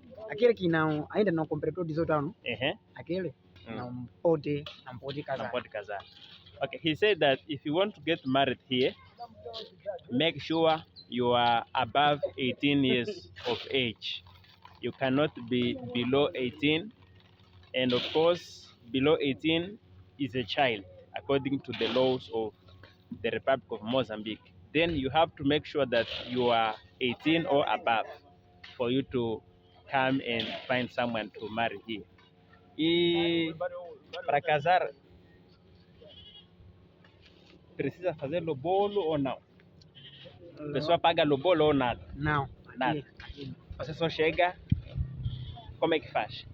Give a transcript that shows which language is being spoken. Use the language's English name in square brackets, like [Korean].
[Portuguese] Aquele que ainda não completou 18 anos, aquele não pode casar. Não pode casar. [English] Okay, he said that if you want to get married here, make sure you are above 18 years of age. You cannot be below 18, and of course, below 18 is a child, according to the laws of the Republic of Mozambique. Then you have to make sure that you are 18 or above for you to come and find someone to marry here. [Portuguese] E para casar, precisa fazer lobolo ou não? A pessoa paga lobolo ou nada? Não. Nada. Você só chega, como é que faz?